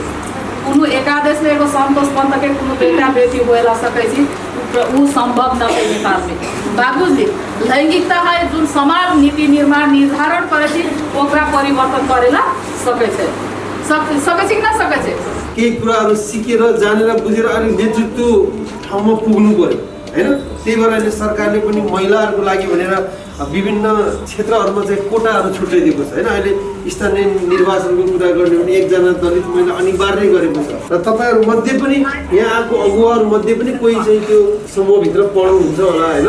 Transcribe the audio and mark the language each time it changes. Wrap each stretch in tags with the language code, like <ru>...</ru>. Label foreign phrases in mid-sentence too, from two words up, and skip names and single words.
<mai>कोनो एकादश में एगो संतोष पंथ के कोनो बेटा बेटी होएला सकै छै, उ संभव न है नेपाल में। बाबूजी लैंगिकता है जोन समाज नीति निर्माण निर्धारण करे छै, ओकरा परिवर्तन करेला सकै छै। सकै छै कि ना सकै छै?</mai> <ne>केही कुराहरू सिकेर जानेर बुझेर अनि नेतृत्व ठाउँमा पुग्नु पर्यो हैन। त्यही भएर अहिले सरकारले पनि महिलाहरूको लागि भनेर विभिन्न क्षेत्रहरूमा चाहिँ कोटाहरू छुट्याइदिएको छ हैन। अहिले स्थानीय निर्वाचनको कुरा गर्ने भने 1 जना दलित महिला अनिवार्य गरेको छ र तपाईहरु मध्ये पनि यहाँ आएको अगुवाहरू मध्ये पनि कोही चाहिँ त्यो समूहभित्र पढ्नुहुन्छ होला हैन।</ne>